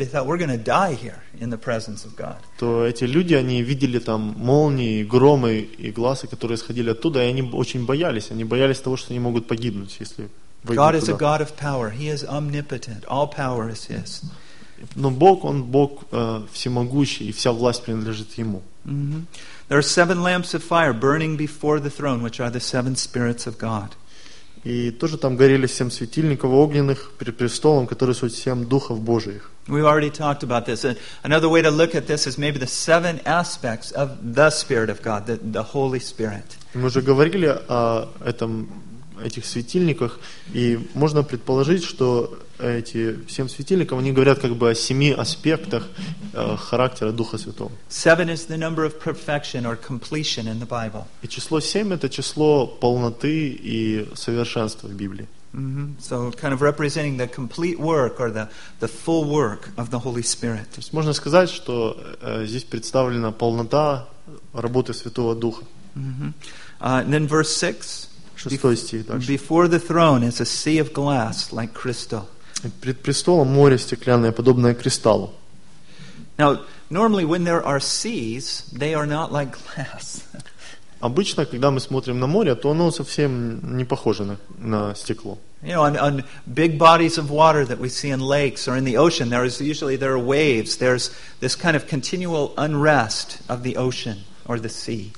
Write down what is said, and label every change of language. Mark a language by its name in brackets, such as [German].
[English] They thought, we're going to die here in the presence of God. [Russian] То эти люди, они видели там молнии, громы и гласы, которые исходили оттуда, и они очень боялись. Они боялись того, что они могут погибнуть, если выйдут туда. [English] God is a God of power. He is omnipotent. All power is His. [Russian] Но Бог, Он Бог всемогущий, и вся власть принадлежит Ему. [English] There are seven lamps of fire burning before the throne, which are the seven spirits of God. [Russian] И тоже там горели семь светильников огненных перед престолом, которые суть семь духов Божиих. [English] We've already talked about this. Another way to look at this is maybe the seven aspects of the Spirit of God, the Holy Spirit. [Russian] Мы уже говорили о этом, этих светильниках, и можно предположить, что эти семь светильников, они говорят как бы о семи аспектах характера Духа Святого. [English] Seven is the number of perfection or completion in the Bible. [Russian] И число семь — это число полноты и совершенства в Библии. [English] So kind of representing the complete work or the full work of the Holy Spirit. [Russian] То есть можно сказать, что здесь представлена полнота работы Святого Духа. [English] And then verse 6. Before the throne is a sea of glass, like crystal. [Russian] Перед престолом море стеклянное, подобное кристаллу. [English] Now, normally, when there are seas, they are not like glass. [Russian] Обычно, когда мы смотрим на море, то оно совсем не похоже на стекло. [English] You know, on big bodies of water that we see in lakes or in the ocean, there are waves. There's this kind of continual unrest of the ocean or the sea.